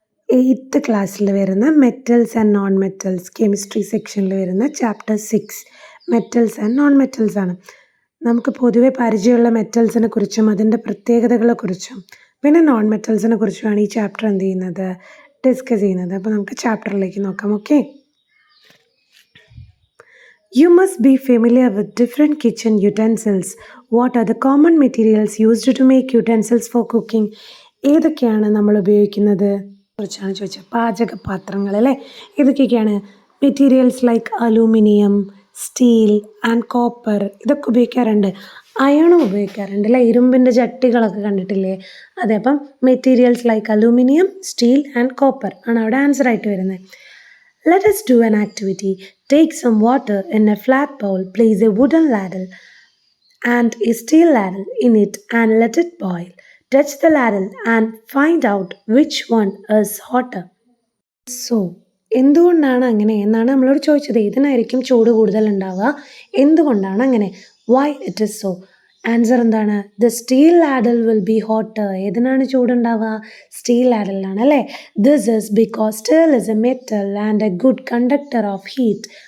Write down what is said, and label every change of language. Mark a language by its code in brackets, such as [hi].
[ml] 8th ക്ലാസ്സിൽ വരുന്ന metals and non metals chemistry സെക്ഷനിൽ വരുന്ന chapter 6 metals and non metals ആണ്. നമുക്ക് പൊതുവെ പരിചയമുള്ള മെറ്റൽസിനെ കുറിച്ചും അതിൻ്റെ പ്രത്യേകതകളെ കുറിച്ചും പിന്നെ നോൺ മെറ്റൽസിനെ കുറിച്ചുമാണ് ഈ ചാപ്റ്റർ എന്ത് ചെയ്യുന്നത്, ഡിസ്കസ് ചെയ്യുന്നത്. അപ്പോൾ നമുക്ക് ചാപ്റ്ററിലേക്ക് നോക്കാം. [en] Okay, You must be familiar with different kitchen utensils. What are the common materials used to make utensils for cooking? [ml] ഏതൊക്കെയാണ് നമ്മൾ ഉപയോഗിക്കുന്നത് കുറിച്ചാണ് ചോദിച്ചത്. പാചകപാത്രങ്ങൾ അല്ലേ, ഏതൊക്കെയാണ് materials like aluminium, steel and copper. ഇതൊക്കെ ഉപയോഗിക്കാറുണ്ട്. അയണും ഉപയോഗിക്കാറുണ്ട് അല്ലേ, ഇരുമ്പിൻ്റെ ചട്ടികളൊക്കെ കണ്ടിട്ടില്ലേ. അതെ, അപ്പം materials like aluminium, steel and copper ആണ് അവിടെ ആൻസർ ആയിട്ട് വരുന്നത്. [en] Let us do an activity. Take some water in a flat bowl, place a wooden ladle and a steel ladle in it and let it boil. Touch the ladle and find out which one is hotter. [ml] So, എന്തുകൊണ്ടാണ് അങ്ങനെ എന്നാണ് നമ്മളോട് ചോദിച്ചത്. ഇതിനായിരിക്കും ചൂട് കൂടുതൽ ഉണ്ടാവുക. എന്തുകൊണ്ടാണ് അങ്ങനെ? [en] Why it is so? [ml] Answer എന്താണ്? [en] The steel ladle will be hotter. [ml] ഏതിനാണ് ചൂടുണ്ടാവുക? Steel ലാഡലിനാണ് അല്ലേ. [en] This is because steel is a metal and a good conductor of heat.